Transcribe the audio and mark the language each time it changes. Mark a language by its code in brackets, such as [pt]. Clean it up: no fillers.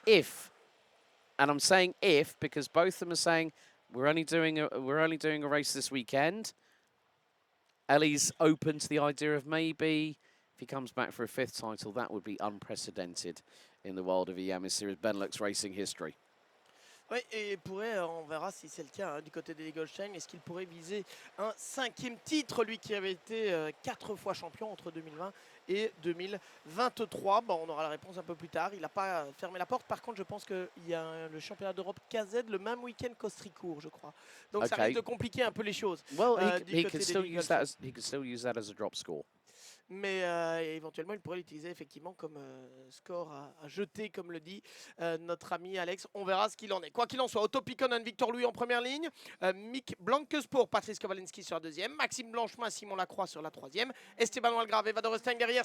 [en] If, and I'm saying if because both of them are saying we're only doing a race this weekend. Ellie's open to the idea of maybe. If he comes back for a 5th title, that would be unprecedented in the world of IAME Series Benelux racing history. [fr] Oui, et pourrait, on verra si c'est le cas hein, du côté d'Eli Goldstein, est-ce qu'il pourrait viser un 5e titre, lui qui avait été 4 fois champion entre 2020 et 2023. Bon, on aura la réponse un peu plus tard. Il n'a pas fermé la porte. Par contre, je pense qu'il y a le championnat d'Europe KZ le même week-end qu'Austricourt, je crois. Donc ça risque de compliquer un peu les choses. [en] Well, he could still use that as a drop score. [fr] Mais éventuellement, il pourrait l'utiliser effectivement comme score à jeter, comme le dit notre ami Alex. On verra ce qu'il en est. Quoi qu'il en soit, Otto Pikkonen, Victor Louis en première ligne. Mick Blancaspour, Patrice Kowalski sur la 2e. Maxime Blanchemin, Simon Lacroix sur la 3e. Esteban Walgrave et Eva Dodderstein derrière.